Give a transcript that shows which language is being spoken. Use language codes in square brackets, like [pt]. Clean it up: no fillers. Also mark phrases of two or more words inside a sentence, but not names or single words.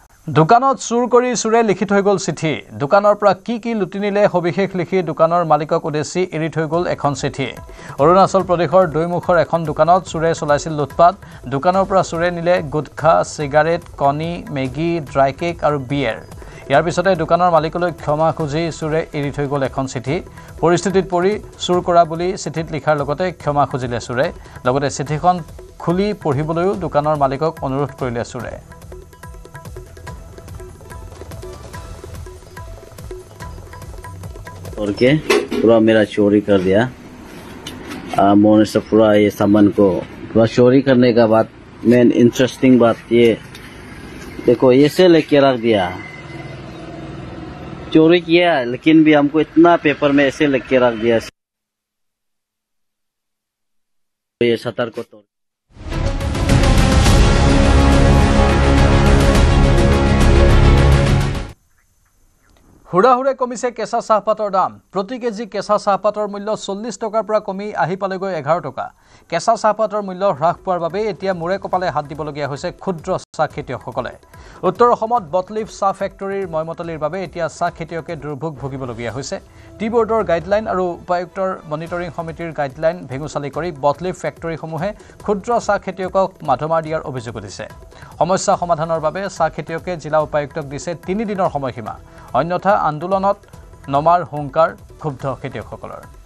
[as] দোকানত চুৰ কৰি চুৰে লিখি থৈ গ'ল চিঠি দোকানৰ পৰা কি লুটি নিলে সবিশেষ লিখি দোকানৰ মালিকক উদ্দেশ্যি এৰি থৈ গ'ল এখন চিঠি অৰুণাচল প্ৰদেশৰ দৈমুখৰ এখন দোকানত চুৰে চলাইছিল লুটপাট দোকানৰ পৰা চুৰে নিলে গুটখা সিগাৰেট কণী মেগী ড্ৰাই কেক আৰু বিয়েৰ ইয়াৰ পিছতে দোকানৰ মালিকলৈ ক্ষমা খুজি চুৰে এৰি থৈ গ'ল এখন চিঠি পৰিস্থিতিত পৰি চুৰ কৰা বুলি চিঠিত লিখাৰ লগতে ক্ষমা খুজিলে চুৰে লগতে চিঠিখন খুলি পঢ়িবলৈও দোকানৰ মালিকক অনুৰোধ কৰিলে চুৰে [hi] और के पूरा मेरा चोरी कर दिया मोने से पूरा ये सामान को पूरा चोरी करने का बाद मेन इंटरेस्टिंग बात ये देखो ये से लेके रख दिया चोरी किया लेकिन भी हमको इतना पेपर में ऐसे लेके रख दिया ये शटर को तोड़ [as] হুড়াহুড়ে কমিছে কেঁচা চাহপাতৰ দাম প্ৰতি কেজি কেঁচা চাহপাতৰ মূল্য 40 টকাৰ পৰা কমি আহি পালেগৈ 11 টকা কেঁচা চাহপাতৰ মূল্য হ্ৰাস পোৱাৰ বাবে এতিয়া মুৰে কপালে হাত দিবলগীয়া হৈছে ক্ষুদ্ৰ চাহ খেতিয়কসকলে উত্তৰ অসমত বটলিফ চাহ ফেক্টৰীৰ ময়মতলিৰ বাবে এতিয়া চাহ খেতিয়কে দুৰ্ভোগ ভুগিবলগীয়া হৈছে টি বোৰ্ডৰ গাইডলাইন আৰু উপায়ুক্তৰ মনিটৰিং সমিতিৰ গাইডলাইন ভেঙুচালি কৰি বটলিফ ফেক্টৰীসমূহে ক্ষুদ্ৰ চাহ খেতিয়কক মাধমাৰ দিয়াৰ অভিযোগ উঠিছে সমস্যা সমাধানৰ বাবে চাহ খেতিয়কে জিলা উপায়ুক্তক দিছে 3 দিনৰ সময়সীমা অন্যথা আন্দোলনত নমাৰ হুংকাৰ ক্ষুব্ধ খেতিয়কসকলৰ